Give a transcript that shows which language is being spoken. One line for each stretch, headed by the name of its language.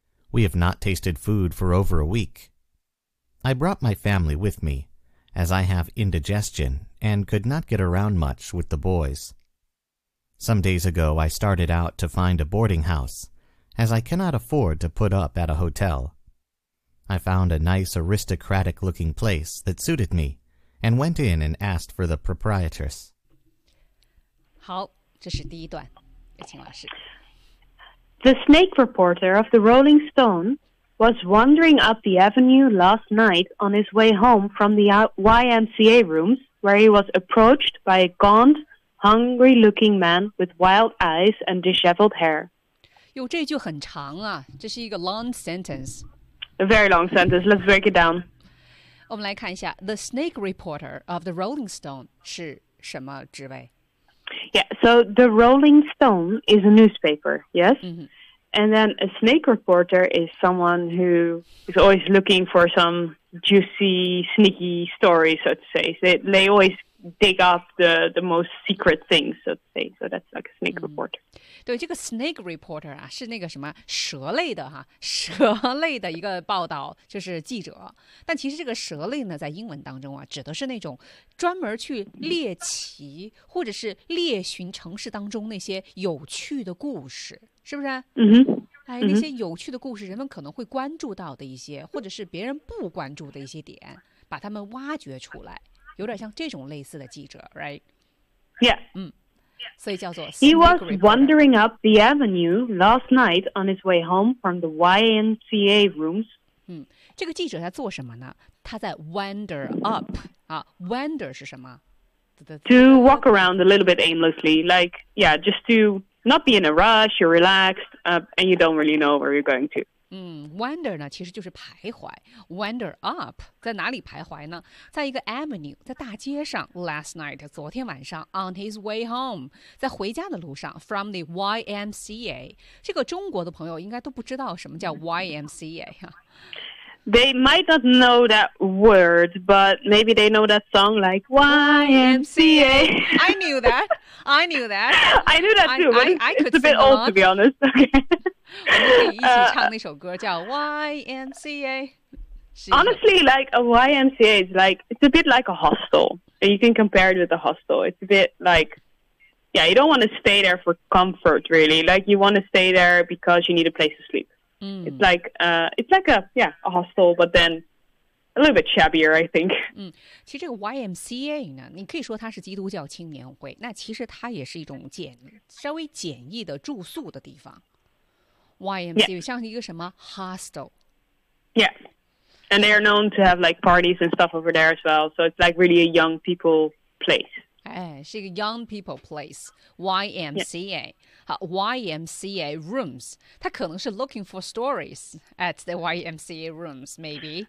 English: We have not tasted food for over a week. I brought my family with me, as I have indigestion and could not get around much with the boys. Some days ago, I started out to find a boarding house, as I cannot afford to put up at a hotel. I found a nice aristocratic-looking place that suited me, and went in and asked for the proprietress.
Chinese: 好，这是第一段，有请老师。
English: The snake reporter of the Rolling Stone was wandering up the avenue last night on his way home from the YMCA rooms,where he was approached by a gaunt, hungry-looking man with wild eyes and disheveled hair.
Chinese: 哟，这句很长啊，这是一个
English: long sentence. A very long sentence. Let's break it down.
Chinese: 我们来看一下 ,
English: the snake reporter of the Rolling Stone
Chinese: 是什么职位?
English: Yeah, so the Rolling Stone is a newspaper, yes?、 Mm-hmm. And then a snake reporter is someone who is always looking for some... juicy, sneaky story, so to say. They always dig up the most secret things, so to say. So that's like a snake reporter.
Chinese: 对，这个 snake reporter 啊，是那个什么蛇类的哈，蛇类的一个报道，就是记者。但其实这个蛇类呢，在英文当中啊，指的是那种专门去猎奇或者是猎寻城市当中那些有趣的故事，是不是？嗯哼。哎，那些有趣的故事，人们可能会关注到的一些，或者是别人不关注的一些点，把他们挖掘出来，有点像这种类似的记者 ，
English: right? Yeah.
Chinese: 嗯，所以叫做。
English: He was wandering up the avenue last night on his way home from the YMCA rooms.
Chinese: 嗯，这个记者在做什么呢？他在 wander up 啊 ，wander 是什么
English: ？To walk around a little bit aimlessly, like yeah, just to not be in a rush, you're relaxed. And you don't really know where you're going to.
Chinese: Wonder 呢其实就是徘徊 Wonder up 在哪里徘徊呢在一个 avenue 在大街上
English: Last night
Chinese: 昨天晚上
English: On his way home
Chinese: 在回家的路上 From the YMCA 这个中国的朋友应该都不知道什么叫 YMCA
English: They might not know that word But maybe they know that song like YMCA I knew that too but I could it's a bit old to be honest Okay
Chinese: 我们可以一起唱那首歌叫 YMCA
English: Honestly, like a YMCA is like, it's a bit like a hostel. And you can compare it with a hostel. It's a bit like, yeah, you don't want to stay there for comfort, really. Like, you want to stay there because you need a place to sleep. It's like a hostel, but then a little bit shabbier, I think.
Chinese: 其实这个 YMCA 呢，你可以说它是基督教青年会，那其实它也是一种稍微简易的住宿的地方。
English: YMCA, yeah.
Chinese: 像一个什么 hostel.
English: Yeah. And they are known to have like parties and stuff over there as well. So it's like really a young people place.
Chinese: 哎，是一个
English: young people place. YMCA.、 Yeah. YMCA rooms.
Chinese: 他可能是
English: looking for stories at the YMCA rooms, maybe.